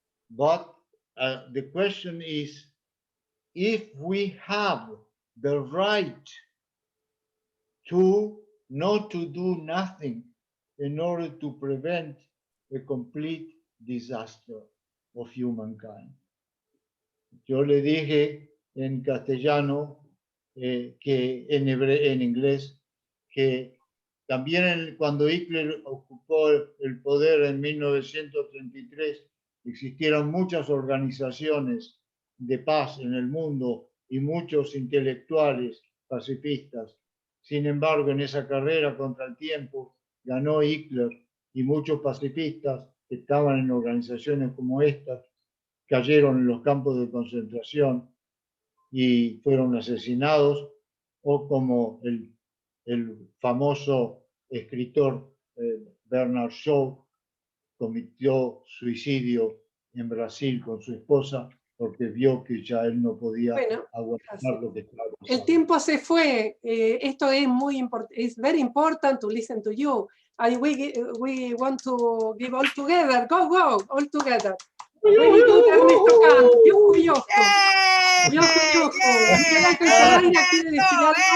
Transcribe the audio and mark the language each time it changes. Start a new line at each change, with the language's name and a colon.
English: But the question is, if we have the right to not to do nothing in order to prevent a complete disaster of humankind.
Spanish: Yo le dije en castellano que en inglés que también cuando Hitler ocupó el poder en 1933 existieron muchas organizaciones de paz en el mundo y muchos intelectuales pacifistas. Sin embargo, en esa carrera contra el tiempo ganó Hitler y muchos pacifistas que estaban en organizaciones como estas cayeron en los campos de concentración y fueron asesinados, o como el famoso escritor Bernard Shaw cometió suicidio en Brasil con su esposa porque vio que ya él no podía aguantar lo que estaba pasando. El tiempo se fue. Esto es muy importante.
English: It's very important to listen to you. We want to give all together. Go, all together. Very good, Ernesto Kahan. Yuju, yuju.
Spanish: Miguel Ángel Ferreira quiere decir algo.